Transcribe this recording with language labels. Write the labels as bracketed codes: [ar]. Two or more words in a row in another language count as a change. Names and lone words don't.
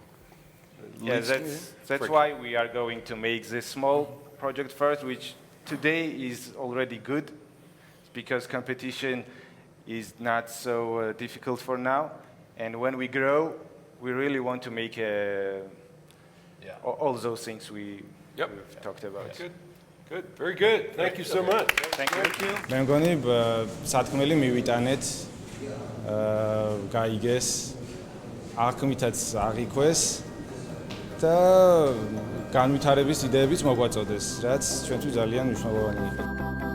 [en] Yeah, that's why we are going to make this small project first, which today is already good, because competition is not so difficult for now. And when we grow, we really want to make all those things we've talked about. Good, good, very good. Thank you so much. Thank you. [ka] მე მგონი სათქმელი მივიტანეთ, გაიგეს, აღქმითაც აღიქვეს და განვითარების იდეებიც მოგვაწოდეს, რაც ჩვენთვის ძალიან მნიშვნელოვანი იყო.